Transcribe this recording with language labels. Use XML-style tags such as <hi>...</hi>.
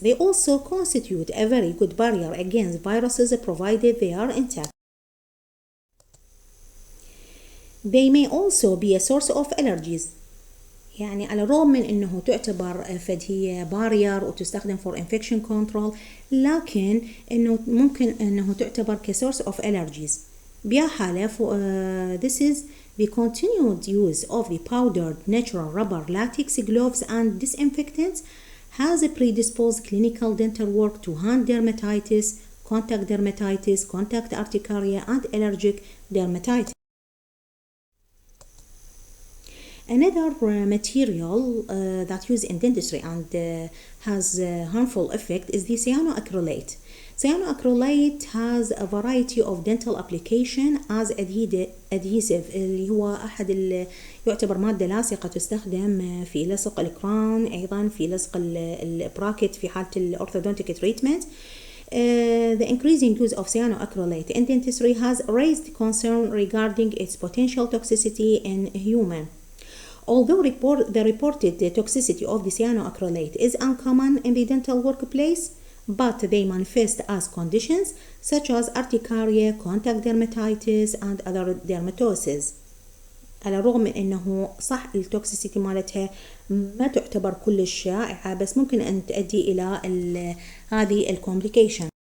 <en>They also constitute a very good barrier against viruses provided they are intact. They may also be a source of allergies.</en> <ar>يعني على الرغم من أنه تعتبر فد هي بارير وتستخدم</ar> <en>for infection control،</en> <ar>لكن أنه ممكن أنه تعتبر كسورس</ar> <en>of allergies.</en> <ar>بها حالة</ar> <en>this is the continued use of the powdered natural rubber latex gloves and disinfectants has predisposed clinical dental work to hand dermatitis, contact dermatitis, contact urticaria, and allergic dermatitis. Another material that used in dentistry and has a harmful effect is the cyanoacrylate. Cyanoacrylate has a variety of dental application as adhesive</en> <ar>اللي هو يعتبر مادة لاصقة تستخدم في لصق الكراون، أيضا في لصق البراكت في حالة الأورثودونتيك تريتمنت.</ar> <en>The increasing use of cyanoacrylate in dentistry has raised concern regarding its potential toxicity in human. Although the reported toxicity of the cyanoacrylate is uncommon in the dental workplace, but they manifest as conditions such as urticaria, contact dermatitis, and other dermatoses.</en> <ar>على الرغم من انه صح التوكسيسيتي مالتها ما تعتبر كلش شائعة، بس ممكن ان تؤدي الى هذه الكومبليكيشن.</ar>